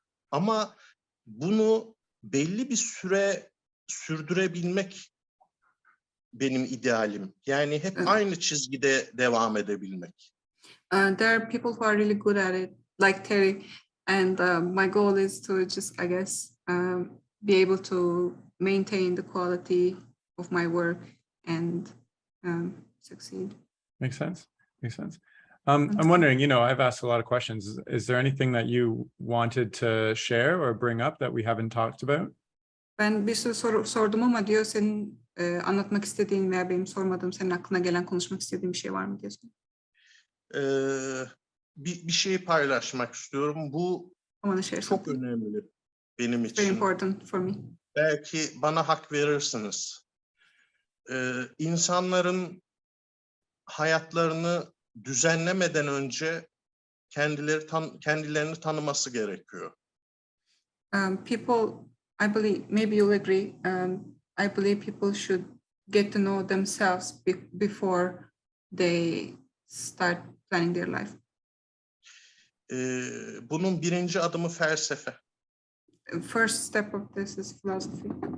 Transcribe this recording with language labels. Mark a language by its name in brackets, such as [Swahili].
[Turkish] Ama bunu belli bir süre sürdürebilmek benim idealim. Yani hep aynı çizgide devam edebilmek. [English] There are people who are really good at it, like Terry, and my goal is to just, I guess, be able to maintain the quality of my work and succeed. Makes sense. Makes sense. I'm wondering, I've asked a lot of questions. Is there anything that you wanted to share or bring up that we haven't talked about? [Turkish] Ben bir sürü soru sordum ama diyor, senin anlatmak istediğin veya benim sormadığım, senin aklına gelen, konuşmak istediğin bir şey var mı diyorsun? Bir şey paylaşmak istiyorum. Bu çok önemli benim için. [English] Very important for me. [Turkish] Belki bana hak verirsiniz. İnsanların hayatlarını düzenlemeden önce kendilerini tanıması gerekiyor. [English] People, I believe, maybe you'll agree, I believe people should get to know themselves before they start planning their life. [Turkish] Bunun birinci adımı felsefe. [English] First step of this is philosophy.